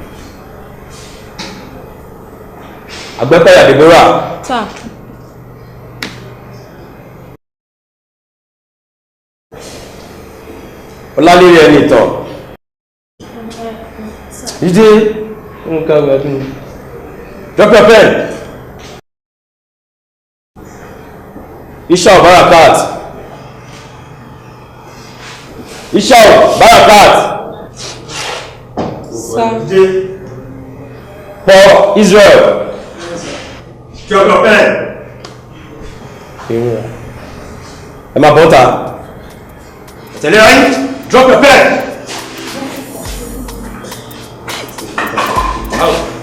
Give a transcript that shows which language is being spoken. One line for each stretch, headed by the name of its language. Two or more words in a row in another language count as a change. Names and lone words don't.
Yoruba: Àgbẹ̀pẹ̀yà Deborah.
English: Sir.
Yoruba: Ọlálérè ẹni ìtàn. Jíde nǹkan gbẹ̀dún.
English: Drop your pen. Ishao Barakat. Ishao Barakat. Sir. For Israel. Drop your pen.
Yoruba: Ẹ máa bọ́ta. Tẹ̀lé ayé.
English: Drop your pen. Out.